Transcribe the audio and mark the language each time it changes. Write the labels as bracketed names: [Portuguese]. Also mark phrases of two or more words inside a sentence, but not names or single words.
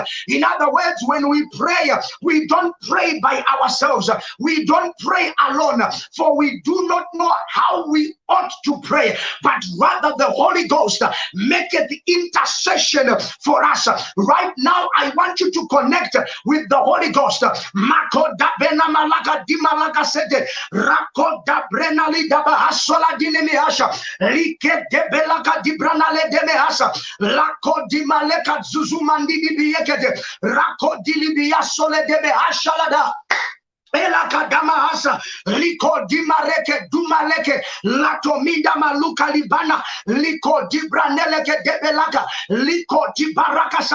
[English] In other words, when we pray, we don't pray by ourselves, we don't pray alone, for we do not know how we ought to pray, but rather the Holy Ghost maketh intercession for us. Right now, I want you to connect with the Holy Ghost. Makoda bena malaka di malaka sete rakoda brena li daba hasola dinemi hasha like de belaka di branale de mehasa lakodi maleka zuzumandi di biekete rakodi libia sole de behashalada Elakadamahasa, Liko Dimareke, Dumaleke, Latomida Maluka Libana, Liko Dibraneleke Debelaka, Liko Dibarakasa.